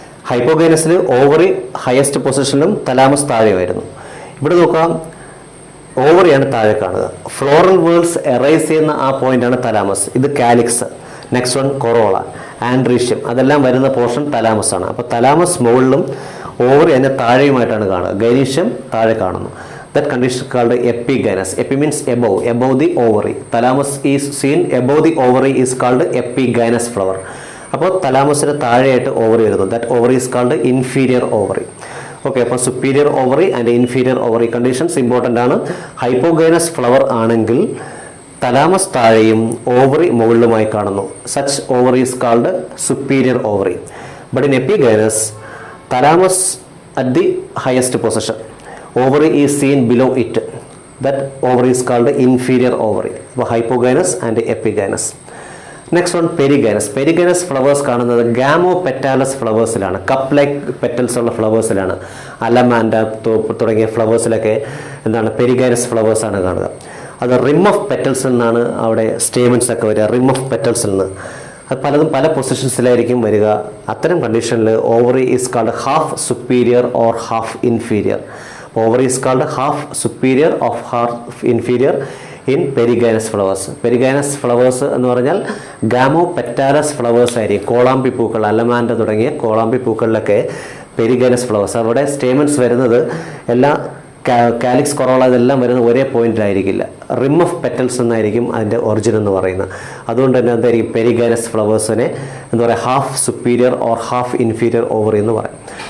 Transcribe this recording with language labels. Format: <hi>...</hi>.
<ml>ഹൈപ്പോഗൈനസിൽ ovary highest പൊസിഷനിലും thalamus താഴെ വരുന്നു. ഇവിടെ നോക്കാം, ഓവറിയാണ് താഴെ കാണുക. ഫ്ലോറൽ വേൾഡ്സ് എറൈസ് ചെയ്യുന്ന ആ പോയിന്റാണ് തലാമസ്. ഇത് calyx, next one corolla, androecium, അതെല്ലാം വരുന്ന പോർഷൻ തലാമസ് ആണ്. അപ്പോൾ തലാമസ് മുകളിലും ഓവറി അതിൻ്റെ താഴെയുമായിട്ടാണ് കാണുക. ഗൈനീഷ്യം താഴെ കാണുന്നു.</ml> <en>That condition is called epigynous. Epi means above, above the ovary. Thalamus is seen above the ovary is called epigynous flower.</en> <ml>അപ്പോൾ തലാമസിന് താഴെയായിട്ട് ഓവറി വരുന്നു.</ml> <en>That ovary is called inferior ovary.</en> <ml>Okay, അപ്പോൾ superior ovary and inferior ovary conditions important ആണ്. Hypogynous flower ആണെങ്കിൽ thalamus താഴെയും ovary മുകളിലുമായി കാണുന്നു.</ml> <en>Such ovary is called superior ovary. But in epigynous, thalamus at the highest position, ovary is seen below it. That ovary is called inferior ovary. അപ്പോൾ hypogynous and epigynous. Next one perigynous.</en> <ml>Perigynous flowers കാണുന്നത് Gamow petalous ഫ്ലവേഴ്സിലാണ്, cup like petals ഉള്ള ഫ്ലവേഴ്സിലാണ്. Allamanda തുടങ്ങിയ ഫ്ലവേഴ്സിലൊക്കെ എന്താണ് perigynous ഫ്ലവേഴ്സാണ് കാണുക. അത് റിം of പെറ്റൽസിൽ നിന്നാണ് അവിടെ stamens ഒക്കെ വരിക, റിം ഓഫ് പെറ്റൽസിൽ നിന്ന്. അത് പലതും പല പൊസിഷൻസിലായിരിക്കും വരിക. അത്തരം കണ്ടീഷനിൽ</ml> <en>Ovary is called half superior or half inferior. Ovary is called half superior or half inferior in perigynous flowers.</en> <ml>Perigynous flowers എന്ന് പറഞ്ഞാൽ ഗാമോ പെറ്റാലസ് ഫ്ലവേഴ്സ് ആയിരിക്കും. കോളാമ്പി പൂക്കൾ, അലമാൻഡ തുടങ്ങിയ കോളാമ്പി പൂക്കളിലൊക്കെ പെരിഗൈനസ് ഫ്ലവേഴ്സ്. അവിടെ സ്റ്റേമൻസ് വരുന്നത് എല്ലാ കാലിക്സ്, കൊറോള ഇതെല്ലാം വരുന്നത് ഒരേ പോയിന്റിലായിരിക്കില്ല. റിം ഓഫ് പെറ്റൽസ് എന്നായിരിക്കും അതിൻ്റെ ഒറിജിൻ എന്ന് പറയുന്നത്. അതുകൊണ്ട് തന്നെ എന്തായിരിക്കും പെരിഗൈനസ് ഫ്ലവേഴ്സിനെ എന്താ പറയുക, half superior or half inferior ovary എന്ന് പറയും.</ml>